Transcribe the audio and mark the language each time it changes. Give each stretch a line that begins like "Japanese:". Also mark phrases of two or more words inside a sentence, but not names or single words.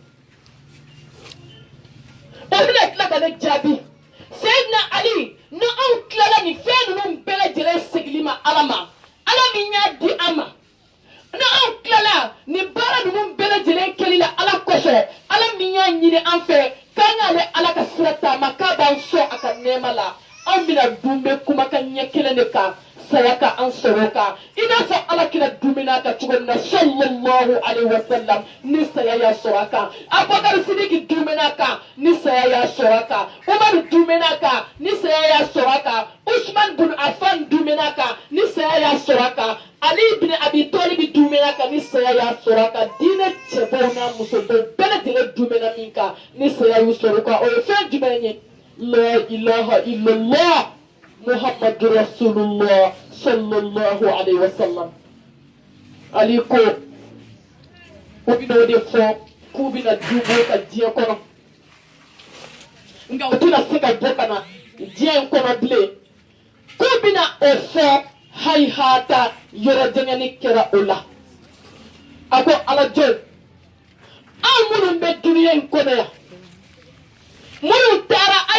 Bambara: o bɛna tila ka ne jaabi Seydina Ali ni anw tilala nin fɛn ninnu bɛɛ lajɛlen segili ma ala ma ala min y'a di an ma ni anw tilala nin baara ninnu bɛɛ lajɛlen kɛli la ala kosɔn ala min y'a ɲini an fɛ k'an k'ale ala ka sira taama k'a b'an sɔn a ka nɛɛma la anw bɛna dun bɛ kumakan ɲɛ kelen de kan saya ka an sɔrɔ kan i n'a fɔ ala kira dumina kan cogo min na
Arabic: صلى الله عليه وسلم
Bambara: ni saya y'a sɔrɔ a kan Abubakar Sidiki dumina kan ni saya y'a sɔrɔ a kan Umar dumina kan ni saya y'a sɔrɔ a kan Usman bin Affan dumina kan ni saya y'a sɔrɔ a kan Ali bin Abi Talib dumina kan ni saya y'a sɔrɔ a kan diinɛ cɛbaw n'a musobaw bɛɛ lajɛlen dumina min kan ni saya y'u sɔrɔ a kan o ye fɛn jumɛn ye
Arabic: لا إله إلا الله محمد رسول الله صلى عليه وسلم Ali ko o bɛna o de fɔ k'u bɛna dunbo ka diɲɛ kɔnɔ nka o tɛna se ka bɔ ka na diɲɛ in kɔnɔ bilen k'u bɛna
Bambara: o fɔ hayihata yɔrɔ janyani kɛra o la a ko ala jɔn anw minnu bɛ duniya in kɔnɔ yan minnu taara a